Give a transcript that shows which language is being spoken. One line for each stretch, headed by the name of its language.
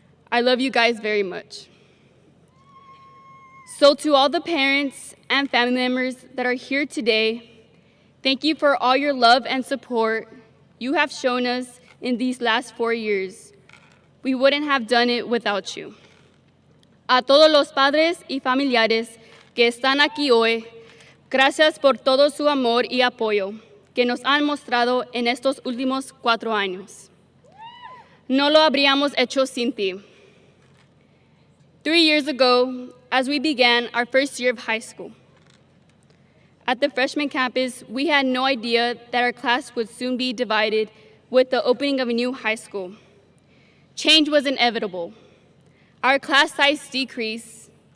English: I love you guys very much. So to all the parents and family members that are here today, thank you for all your love and support you have shown us in these last 4 years. We wouldn't have done it without you.
Spanish: A todos los padres y familiares que están aquí hoy, gracias por todo su amor y apoyo que nos han mostrado en estos últimos 4 años. No lo habríamos hecho sin ti.
English: 3 years ago, as we began our first year of high school, at the freshman campus, we had no idea that our class would soon be divided with the opening of a new high school. Change was inevitable. Our class size decreased.